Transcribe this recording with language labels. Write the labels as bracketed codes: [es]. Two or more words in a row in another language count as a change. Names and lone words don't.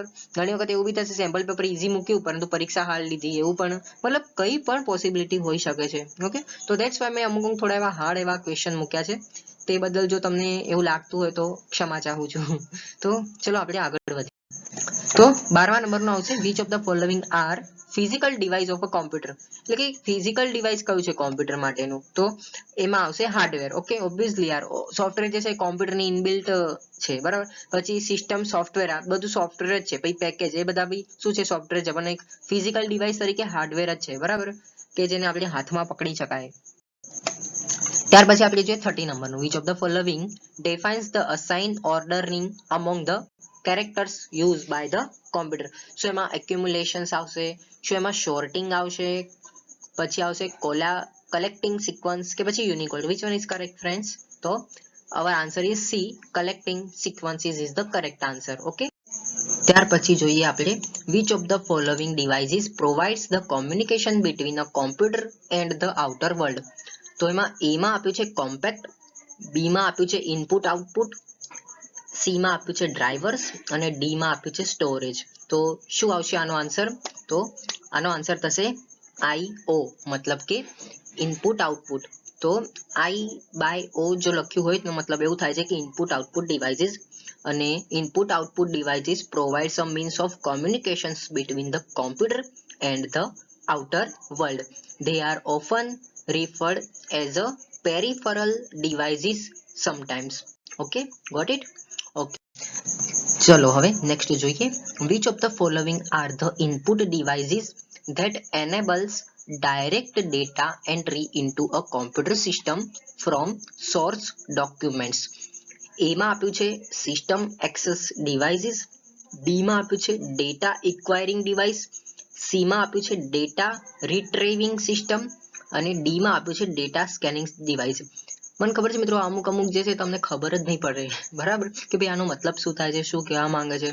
[gu] ઘણી વખત એવું બી થશે [en] sample paper [gu] ઈઝી મૂક્યું પરંતુ પરીક્ષા હાર્ડ લીધી, એવું પણ મતલબ કઈ પણ પોસિબિલિટી હોઈ શકે છે. ઓકે, તો [en] that's why [gu] મેં અમુક થોડા એવા હાર્ડ એવા ક્વેશ્ચન મૂક્યા છે. તે બદલ જો તમને એવું લાગતું હોય તો ક્ષમા ચાહું છું. તો ચલો આપણે આગળ વધીએ. તો 12મા નંબરનો આવશે [en] which of the following are physical device of a computer? [gu] એટલે કે [en] physical device [gu] કયું છે કોમ્પ્યુટર માટેનું? તો એમાં આવશે હાર્ડવેર. ઓકે, ઓબ્વિયસલી યાર, સોફ્ટવેર જે છે કોમ્પ્યુટરની ઇનબિલ્ટ છે, બરાબર. પછી [en] system software, [gu] આ બધું સોફ્ટવેર જ છે. પછી પેકેજ, એ બધા બી શું છે, સોફ્ટવેર છે, પણ એક [en] physical device [gu] તરીકે હાર્ડવેર જ છે, બરાબર, કે જેને આપણે હાથમાં પકડી શકાય. ત્યાર પછી આપણે જોઈએ 30 નંબરનું [en] which of the following defines the assign ordering among the characters used by the computer? [gu] શું એમાં accumulations આવશે, શું એમાં sorting આવશે, પછી આવશે [en] collecting sequence [gu] કે પછી unicode? [en] which one is correct friends? તો our answer is C, collecting sequences is the correct answer. Okay. [gu] ત્યાર પછી જોઈએ આપણે [en] which of the following devices provides the communication between a computer and the outer world? [gu] તો એમાં A માં આપ્યું છે કોમ્પેક્ટ, B માં આપ્યું છે [en] input output, [gu] C માં આપ્યું છે ડ્રાઈવર્સ અને D માં આપ્યું છે સ્ટોરેજ. તો શું આવશે આનો આન્સર? તો આનો આન્સર થશે IO, મતલબ કે [en] input output. [gu] તો I/O જો લખ્યું હોય તો મતલબ એવું થાય છે કે [en] input output devices, and input output devices provide some means of communications between the computer and the outer world. They are often referred as a peripheral devices sometimes. Okay, got it? Okay. [gu] ચલો હવે નેક્સ્ટ જોઈએ [en] which of the following are the input devices that enables direct data entry into a computer system from source documents? [gu] A માં આપ્યું છે [en] system access devices, [gu] B માં આપ્યું છે [en] data acquiring device, [gu] C માં આપ્યું છે [en] data retrieving system [gu] અને D માં આપ્યું છે [en] data scanning device. [gu] મને ખબર છે મિત્રો અમુક જે છે તમને ખબર જ નહીં પડે, બરાબર, કે ભાઈ આનો મતલબ શું થાય છે, શું કહેવા માંગે છે.